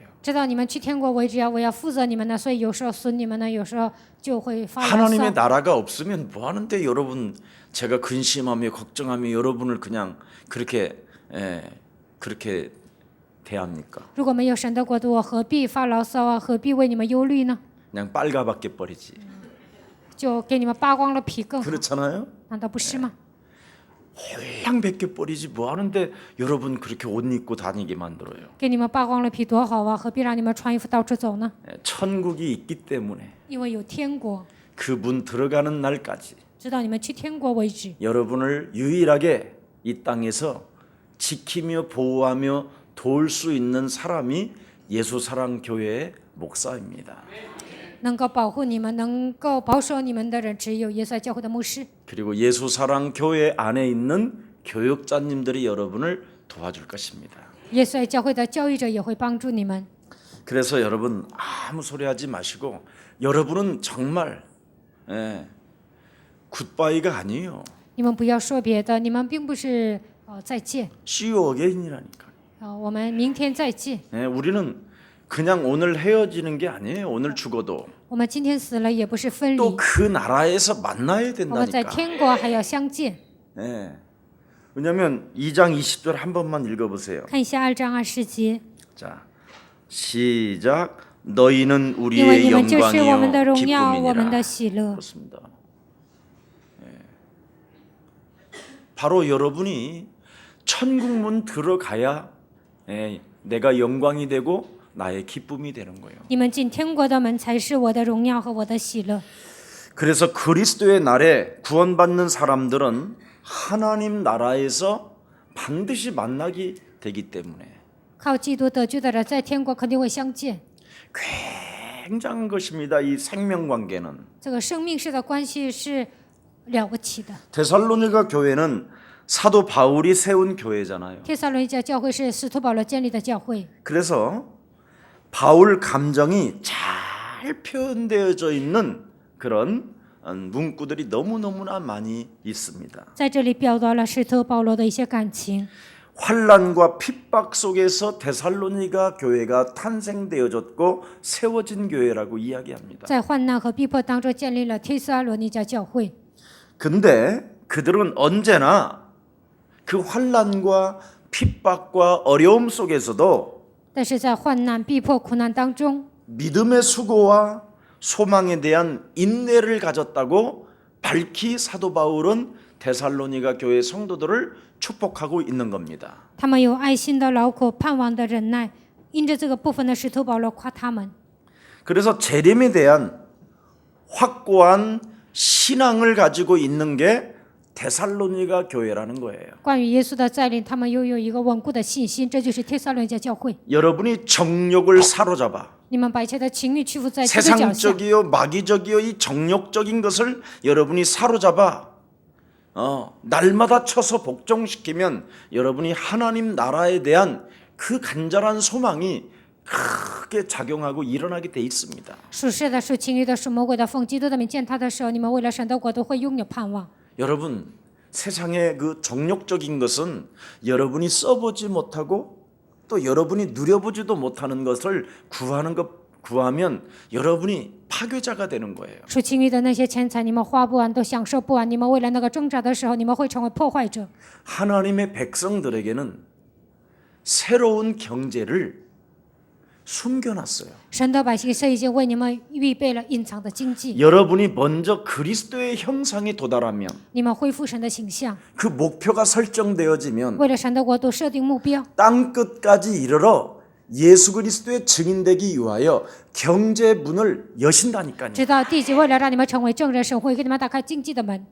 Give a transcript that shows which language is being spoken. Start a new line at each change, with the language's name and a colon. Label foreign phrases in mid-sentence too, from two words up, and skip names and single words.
Chinese: 直到你们去天国为止啊，我要负责你们呢，所以有时候损你们呢，有时候就会发牢
Korean: 하나님의
Chinese: 骚。
Korean: 나라가 없으면 뭐 하는데 여러분 제가 근심하며 걱정하며 여러분을 그냥 그렇게 대합니까?
Chinese: 如果没有神的国度，我何必发牢骚啊？何必为你们忧虑呢？
Korean: 그냥 빨가벗겨 버리지.
Chinese: 就给你们扒光了皮更好，
Korean: 그렇잖아요?
Chinese: 难道不是吗？
Korean: 홀랑 벗겨 버리지 뭐 하는데 여러분 그렇게 옷 입고 다니게 만들어요.
Chinese: 给你们扒光了皮多好啊！何必让你们穿衣服到处走呢？
Korean: 천국이 있기 때문에
Chinese: 因为有天国，
Korean: 그 문 들어가는 날까지
Chinese: 直到你们去天国为止。
Korean: 여러분을 유일하게 이 땅에서 지키며 보호하며 도울 수 있는 사람이 예수사랑교회의 목사입니다.
Chinese: 能够保护你们、能够保守你们的人，只有耶稣爱教会的牧师。
Korean: 그리고 예수사랑교회 안에 있는 교육자님들이 여러분을 도와줄 것입니다.
Chinese: 耶稣爱教会的教育者也会帮助你们。
Korean: 그래서 여러분 아무 소리 하지 마시고 여러분은 정말 굿바이가 아니에요.
Chinese: 你们不要说别的，你们并不是再见，
English: See you again
Korean: 이라니까.
Chinese: 我们明天再见。
Korean: 우리는 그냥 오늘 헤어지는 게 아니에요. 오늘 죽어도
Chinese: 我们今天死了也不是分离，
Korean: 또 그 나라에서 만나야
Chinese: 我们在
Korean: 된다니까.
Chinese: 天国还要相见。
Korean: 왜냐하면 2장 20절 한 번만 읽어보세요.
Chinese: 看一下2章20节，
Korean: 자, 시작. 너희는
Chinese: 因为你
Korean: 우리의
Chinese: 们就是我们的
Korean: 영광이요
Chinese: 荣耀，我们
Korean: 기쁨이니라.
Chinese: 的喜乐。
Korean: 그렇습니다. 바로 여러분이 천국문 들어가야 내가 영광이 되고 나의 기쁨이 되는 거예요.
Chinese: 你们进天国的门才是我的荣耀和我的喜乐。
Korean: 그래서 그리스도의 날에 구원받는 사람들은 하나님 나라에서 반드시 만나게 되기 때문에
Chinese: 靠基督得救的人，在天国肯定会相见。
Korean: 굉장한 것입니다. 이 생명관계는.
Chinese: 这个生命式的关系是了不起的。
Korean: 데살로니가 교회는 사도 바울이 세운 교회잖아요.
Chinese: 帖撒罗尼迦教会是使徒保罗建立的教会，
Korean: 그래서 바울 감정이 잘 표현되어져 있는 그런 문구들이 너무너무나 많이 있습니다.
Chinese: 在这里表达了使徒保罗的一些感情。
Korean: 환난과 핍박 속에서 데살로니가 교회가 탄생되어졌고 세워진 교회라고 이야기합니다.
Chinese: 在患难和逼迫当中建立了帖撒罗尼迦教会。
Korean: 근데 그들은 언제나 그 환난과 핍박과 어려움 속에서도
Chinese: 但是在患难、逼迫、苦难当中，
Korean: 믿음의 수고와 소망에 대한 인내를 가졌다고 밝히 사도 바울은 데살로니가 교회 성도들을 축복하고 있는 겁니다.
Chinese: 他们有爱心的劳苦、盼望的忍耐。因着这个部分的使徒保罗夸他们。
Korean: 그래서 재림에 대한 확고한 신앙을 가지고 있는 게 데살로니가 교회라는 거예요.
Chinese: 关于耶稣的再临，他们拥有一个稳固的信心，这就是帖撒罗尼迦教会。
Korean: 여러분이 정욕을 사로잡아
Chinese: 你们把一切的情欲屈服在基督脚下，
Korean: 세상적이요 마귀적이요 이 정욕적인 것을 여러분이 사로잡아 날마다 쳐서 복종시키면 여러분이 하나님 나라에 대한 그 간절한 소망이 크게 작용하고 일어나게 돼 있습니다.
Chinese: 属世的、属情欲的、属魔鬼的，奉基督的名践踏的时候，你们为了神的国度会拥有盼望。
Korean: 여러분 세상의 그 정욕적인 것은 여러분이 써보지 못하고 또 여러분이 누려보지도 못하는 것을 구하면 여러분이 파괴자가 되는 거예요.
Chinese: 属情欲的那些钱财，你们花不完，都享受不完。你们为了那个挣扎的时候，你们会成为破坏者。
Korean: 하나님의 백성들에게는 새로운 경제를 숨겨놨어요.
Chinese: 神的百姓是已经为你们预备了隐藏的经济。
Korean: 여러분이 먼저 그리스도의 형상에 도달하면
Chinese: 你们恢复神的形象，
Korean: 그 목표가 설정되어지면
Chinese: 为了神的国度设定目标，
Korean: 땅 끝까지 이르러 예수 그리스도의 증인되기 위하여 경제 문을 여신다니까요.
Chinese: 直到地极，为了让你们成为证人，神会给你们打开经济的门。